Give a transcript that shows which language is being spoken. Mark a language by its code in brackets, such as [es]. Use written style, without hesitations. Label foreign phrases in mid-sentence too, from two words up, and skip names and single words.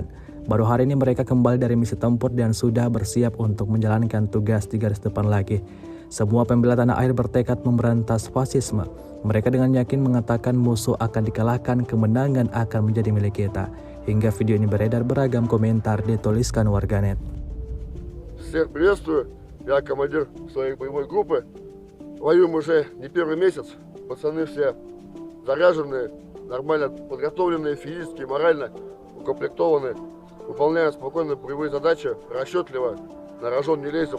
[id] Baru hari ini mereka kembali dari misi tempur dan sudah bersiap untuk menjalankan tugas di garis depan lagi. Semua pembela tanah air bertekad memberantas fasisme. Mereka dengan yakin mengatakan musuh akan dikalahkan, kemenangan akan menjadi milik kita. Hingga video ini beredar, beragam komentar dituliskan warganet. [ru] Всех приветствую, я командир своей боевой группы. Воюем уже не первый месяц. Пацаны все заряженные, нормально подготовленные физически, морально укомплектованы. Выполняем спокойно боевые задачи, расчетливо, на рожон не лезем.